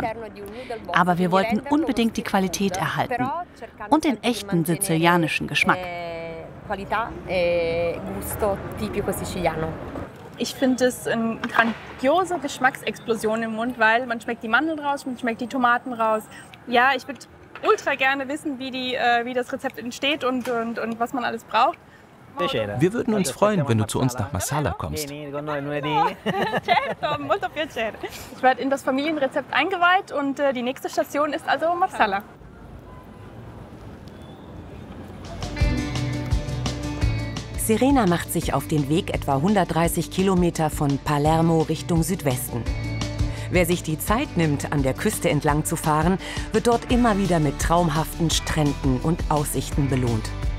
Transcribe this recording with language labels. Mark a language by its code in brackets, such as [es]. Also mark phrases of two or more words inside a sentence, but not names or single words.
[de] Aber wir wollten unbedingt die Qualität erhalten und den echten sizilianischen Geschmack. Ich finde es eine grandiose Geschmacksexplosion im Mund, weil man schmeckt die Mandeln raus, man schmeckt die Tomaten raus. Ja, ich würde ultra gerne wissen, wie das Rezept entsteht und was man alles braucht. Wir würden uns freuen, wenn du zu uns nach Marsala kommst. [it] Certo, molto piacere. [de] Ich werde in das Familienrezept eingeweiht und die nächste Station ist also Marsala. Serena macht sich auf den Weg etwa 130 Kilometer von Palermo Richtung Südwesten. Wer sich die Zeit nimmt, an der Küste entlang zu fahren, wird dort immer wieder mit traumhaften Stränden und Aussichten belohnt.